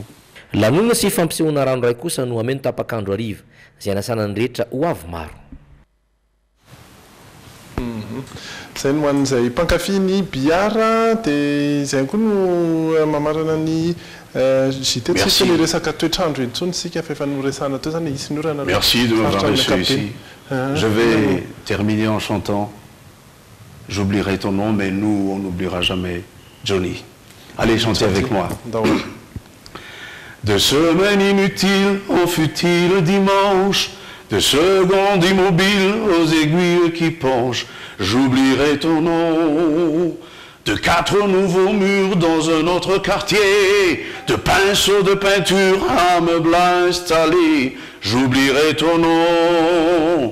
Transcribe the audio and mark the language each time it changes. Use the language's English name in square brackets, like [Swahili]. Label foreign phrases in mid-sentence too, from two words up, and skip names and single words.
[Malagasy] lanonana sy fampisehoana ranoray kosa no ameno tapakandro ariva izay nasanany rehetra ho avy maro zay no an'izay mpankafy ny biara dia izay koa no mamarana ny JT ny resaka toetrandro intsony sika fa efa noresana teo zany isy norana [French] merci de m'avoir reçu ici je vais terminer en chantant j'oublierai ton nom mais nous on n'oubliera jamais Johnny allez chanter avec moi de semaine inutile au futile dimanche de secondes immobiles aux aiguilles qui penchent j'oublierai ton nom de 4 nouveaux murs dans un autre quartier, de pinceaux de peinture à meubles installés, j'oublierai ton nom.